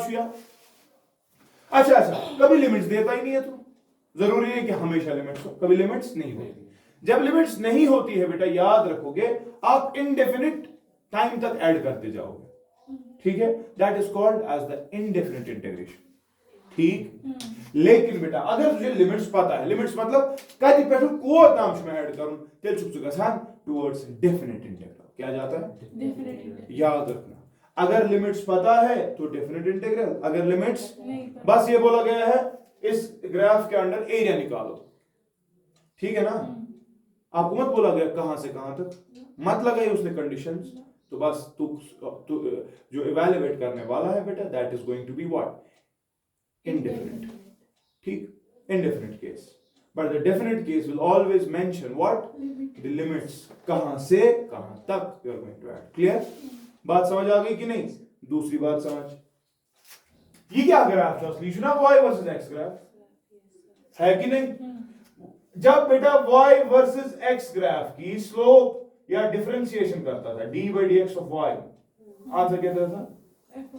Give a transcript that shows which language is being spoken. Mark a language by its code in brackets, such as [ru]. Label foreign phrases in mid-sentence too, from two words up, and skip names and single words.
[hi] छुया अच्छा कभी लिमिट्स देता ही नहीं है तू जरूरी है कि हमेशा लिमिट्स हो कभी लिमिट्स नहीं होती जब लिमिट्स नहीं होती है बेटा याद रखोगे आप [en] indefinite time [hi] तक ऐड करते जाओगे ठीक है [en] that is called as the indefinite [hi] इंटीग्रेशन ठीक लेकिन बेटा अगर तुझे लिमिट्स पता है लिमिट्स मतलब कति पे को ताम में ऐड करूं [ks] तेल छुक गसान [en] towards definite integral [hi] क्या जाता है डेफिनिट याद रखना अगर लिमिट्स पता है तो [en] definite integral [hi] अगर लिमिट्स बस ये बोला गया है इस ग्राफ के अंदर एरिया निकालो ठीक है ना आपको मत बोला गया कहां से कहां तक मत लगाई उसने कंडीशंस तो बस तू जो इवैल्यूएट करने वाला है बेटा [en] that is going to be what indefinite [hi] ठीक [en] indefinite case but the definite case will always mention what the limits [hi] कहां से कहां तक [en] you are going to add [hi] clear बात समझ आ गई कि नहीं दूसरी बात समझ ये क्या ग्राफ था असली ना [en] y versus x graph [hi] है कि नहीं? जब बेटा [en] y versus x graph [hi] की स्लोप या डिफरेंशिएशन करता था [en] d by dx of y, [hi] आंसर क्या देता था?